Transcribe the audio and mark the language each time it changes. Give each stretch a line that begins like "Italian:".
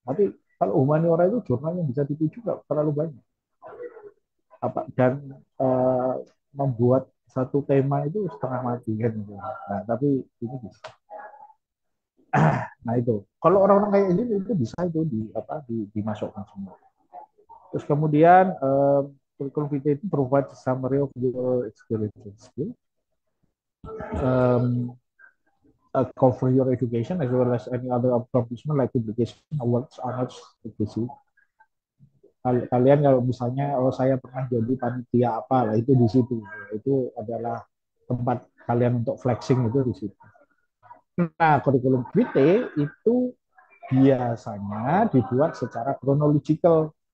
Indonesian: Tapi kalau humaniora itu jurnal yang bisa dituju nggak terlalu banyak. Dan membuat satu tema itu setengah mati kan gitu. Nah, tapi ini bisa. Nah itu, kalau orang-orang kayak ini itu bisa itu dimasukkan semua. Terus kemudian curriculum vitae itu
English: provide summary of your experiences, um, cover your education as well as any other accomplishment like publication, awards, honors, etc.
Indonesian: Kalian kalau misalnya saya pernah jadi panitia apa lah itu di situ, itu adalah tempat kalian untuk flexing itu di situ. Nah, kurikulum vitae itu biasanya dibuat secara chronological.